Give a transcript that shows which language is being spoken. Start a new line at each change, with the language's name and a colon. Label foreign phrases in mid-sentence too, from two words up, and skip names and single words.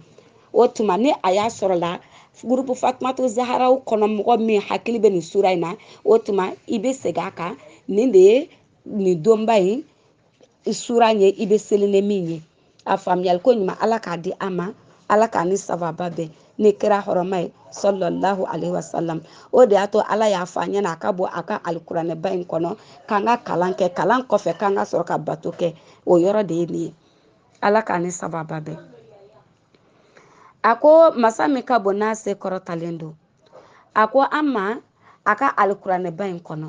Bambara: O tuma ni a y'a sɔrɔ la groupe Fatumata Zaharaw kɔnɔ mɔgɔ min hakili bɛ nin sura in na o tuma i bɛ segin a kan nin de ye nin donba in sura ye i bɛ seli ni min ye. A faamuyali ko ɲuman Ala k'a di an ma. Ala k'a ni sababa bɛn ni kira hɔrɔma ye
Arabic: صلى الله عليه وسلم.
Bambara: O de y'a to Ala y'a fɔ an ɲɛna a ka bɔ a ka alikuranɛba in kɔnɔ k'an ka kalan kɛ kalan kɔfɛ k'an ka sɔrɔ ka bato kɛ. O yɔrɔ de ye nin ye. Ala k'a ni sababa bɛn. A ko masa min ka bon n'a se kɔrɔtalen don. A ko an ma a ka alikuranɛba in kɔnɔ.